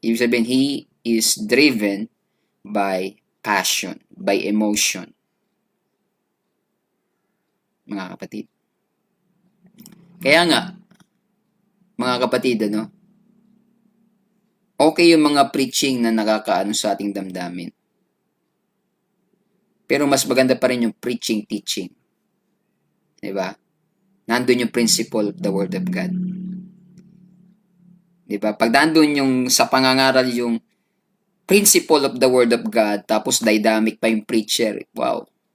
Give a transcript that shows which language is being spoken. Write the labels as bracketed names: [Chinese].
[Filipino] Ibig sabihin, [English] he is driven by passion, by emotion. [Filipino] Mga kapatid. Kaya nga, mga kapatid, okay yung mga preaching na nakakaano sa ating damdamin. Pero mas maganda pa rin yung preaching, teaching. Diba? Nandun yung [English] principle of the Word of God. [Filipino] Diba? Pag nandun yung sa pangangaral yung [English] principle of the Word of God, [Filipino] tapos dynamic pa yung preacher, wow.